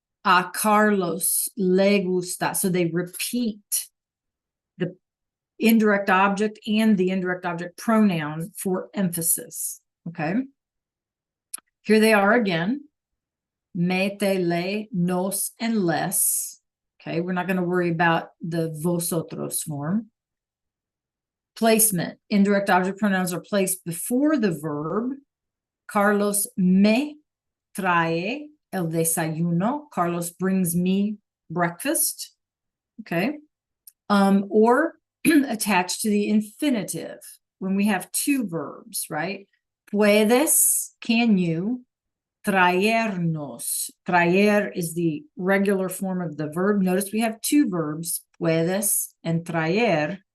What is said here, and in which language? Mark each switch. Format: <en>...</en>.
<es>A Carlos le gusta.</es> <en>So they repeat the indirect object and the indirect object pronoun for emphasis, okay? Here they are again. Me, te, le, nos, and les. Okay, we're not going to worry about the vosotros form. Placement. Indirect object pronouns are placed before the verb.</en> <es>Carlos me trae el desayuno.</es> <en>Carlos brings me breakfast. Okay. Or attached to the infinitive when we have two verbs, right?</en> <es>Puedes,</es> <en>can you?</en> <es>Traernos.</es> <en>Traer is the regular form of the verb. Notice we have two verbs, puedes and traer.</en>